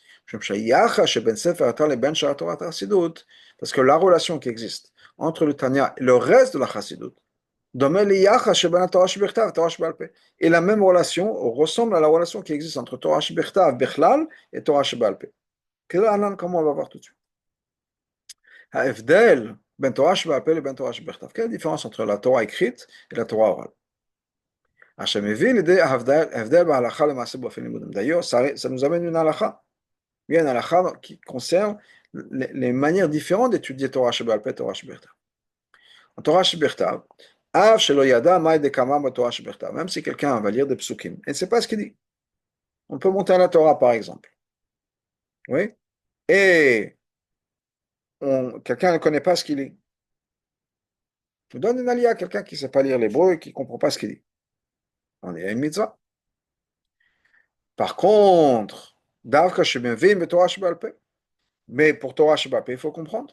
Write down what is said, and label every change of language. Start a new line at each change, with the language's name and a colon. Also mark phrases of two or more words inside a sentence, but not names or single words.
French: Parce que la relation qui existe entre le Tanya et le reste de la Chassidut, et la même relation ressemble à la relation qui existe entre
Hebrew: תורה שבכתב,
French: Bechlal, et
Hebrew: תורה שבעל פה.
French: Comment on va voir tout de suite.
Hebrew: ההבדל בין תורה שבעל פה לבין תורה שבכתב.
French: quelle est la différence entre la Torah écrite et la Torah orale?
Hebrew: אשר מביא לידי ההבדל בהלכה למעשה באופן לימודם.
French: D'ailleurs, ça nous amène une halakha. Il y a une halakha qui concerne les manières différentes d'étudier
Hebrew: תורה שבעל פה
French: et
Hebrew: תורה שבכתב. En תורה שבכתב, אף שלא ידע מהי דקאמר בתורה שבכתב,
French: même si quelqu'un va lire des psukim, et ne sait pas ce qu'il dit. On peut monter à la Torah, par exemple. Oui? Et quelqu'un ne connaît pas ce qu'il lit. Je donne une alia à quelqu'un qui ne sait pas lire l'hébreu et qui ne comprend pas ce qu'il dit. On est à une mitzvah. Par contre, mais pour
Hebrew: תורה שבעל פה,
French: il faut comprendre.